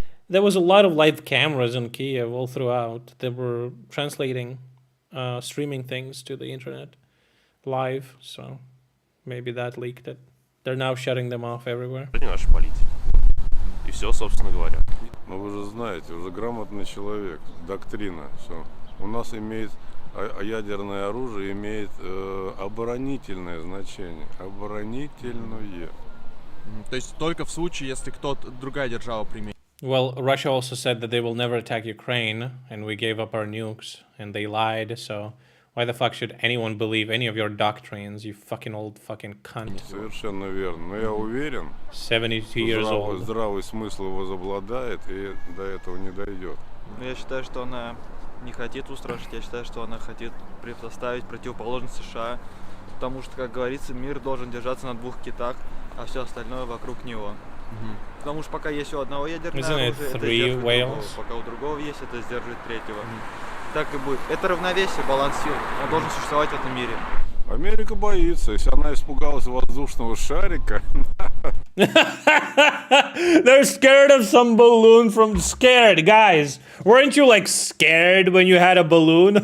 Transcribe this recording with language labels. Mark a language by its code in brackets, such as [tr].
[en] There was a lot of live cameras in Kiev all throughout. They were translating, streaming things to the internet live, so maybe that leaked it. They're now shutting them off everywhere. [ru] Это не наша политика. И все, собственно говоря. Ну вы же знаете, уже грамотный человек, доктрина, все. У нас имеет ядерное оружие имеет оборонительное значение, оборонительное. То есть только в случае, если кто-то другая держава применит. [en] Well, Russia also said that they will never attack Ukraine, and we gave up our nukes, and they lied, so why the fuck should anyone believe any of your doctrines, you fucking old fucking cunt? [ru] Совершенно верно. Но я уверен, [en] 72 years old. [ru] здравый смысл его возобладает, и до этого не дойдет. Я считаю, что она не хотит устрашить, я считаю, что она хотит предоставить противоположность США, потому что, как говорится, мир должен держаться на двух китах, а все остальное вокруг него. Потому что пока есть у одного ядерное оружие, это сдерживает другого. Пока у другого есть, это сдерживает третьего. Так и будет. Это равновесие, баланс сил. Он должен существовать в этом мире. Америка боится, если она испугалась воздушного шарика. [en] They're scared of some balloon from scared, guys. Weren't you like scared when you had a balloon?